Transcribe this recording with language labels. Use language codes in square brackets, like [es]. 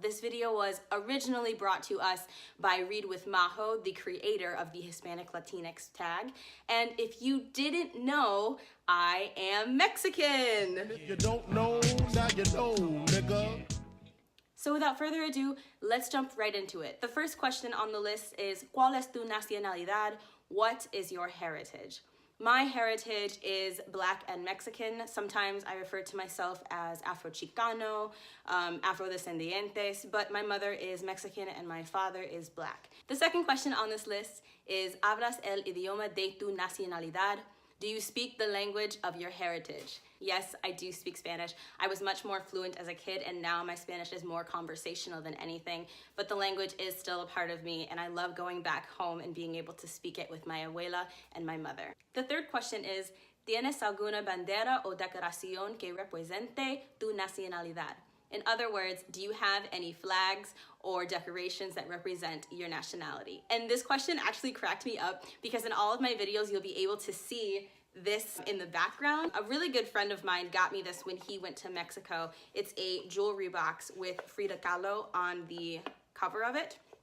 [en] This video was originally brought to us by Readwithmajo, the creator of the Hispanic Latinx tag. And if you didn't know, I am Mexican. If you don't know, now you know, nigga. So without further ado, let's jump right into it. The first question on the list is, [es] ¿Cuál es tu nacionalidad? [en] What is your heritage? My heritage is Black and Mexican. Sometimes I refer to myself as Afro-Chicano, Afrodescendientes, but my mother is Mexican and my father is Black. The second question on this list is, [es] ¿Hablas el idioma de tu nacionalidad? [en] Do you speak the language of your heritage? Yes, I do speak Spanish. I was much more fluent as a kid, and now my Spanish is more conversational than anything, but the language is still a part of me, and I love going back home and being able to speak it with my abuela and my mother. The third question is, [es] ¿Tienes alguna bandera o decoración que represente tu nacionalidad? [en] In other words, do you have any flags or decorations that represent your nationality? And this question actually cracked me up because in all of my videos, you'll be able to see this in the background. A really good friend of mine got me this when he went to Mexico. It's a jewelry box with Frida Kahlo on the cover of it.